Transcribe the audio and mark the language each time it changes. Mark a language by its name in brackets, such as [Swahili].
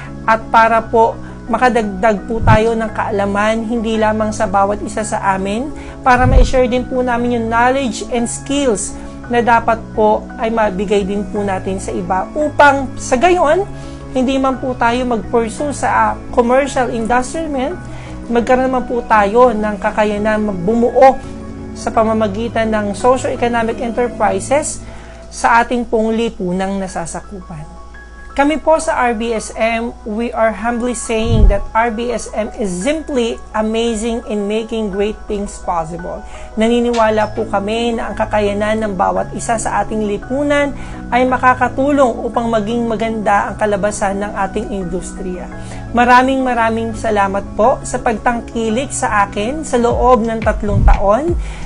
[Filipino] at para po makadagdag po tayo ng kaalaman hindi lamang sa bawat isa sa amin para ma-share din po namin yung [English] knowledge and skills [Filipino] na dapat po ay mabigay din po natin sa iba upang sa gayon hindi man po tayo mag-pursue sa commercial industrial magkaroon naman po tayo ng kakayanan bumuo sa pamamagitan ng socio-economic enterprises sa ating pong lipunang nasasakupan. Kami po sa [English] RBSM, we are humbly saying that RBSM is simply amazing in making great things possible. [Filipino] Naniniwala po kami na ang kakayanan ng bawat isa sa ating lipunan ay makakatulong upang maging maganda ang kalabasan ng ating industriya. Maraming salamat po sa pagtangkilik sa akin sa loob ng 3 taon.